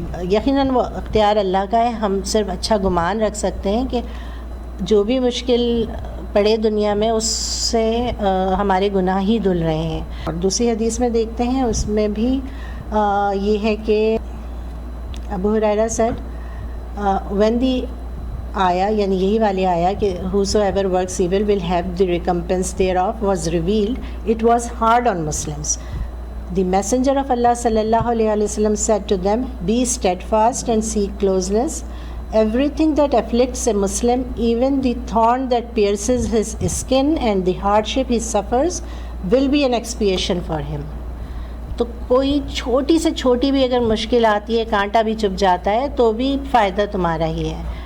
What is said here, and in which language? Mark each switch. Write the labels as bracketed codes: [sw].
[ur] یقیناً وہ اختیار اللہ کا ہے، ہم صرف اچھا گمان رکھ سکتے ہیں کہ جو بھی مشکل پڑے دنیا میں اس سے ہمارے گناہ ہی دھل رہے ہیں۔ اور دوسری حدیث میں دیکھتے ہیں، اس میں بھی یہ ہے کہ ابو ہریرہ [en] said when the [ur] آیا، یعنی یہی والی آیا کہ [en] whosoever works evil will have the recompense thereof was revealed, it was hard on Muslims. The messenger of Allah sallallahu alayhi wa sallam said to them, be steadfast and seek closeness. Everything that afflicts a Muslim, even the thorn that pierces his skin and the hardship he suffers, will be an expiation for him. [ur] تو کوئی چھوٹی سے چھوٹی بھی اگر مشکل آتی ہے، کانٹا بھی چبھ جاتا ہے، تو بھی فائدہ تمہارا ہی ہے۔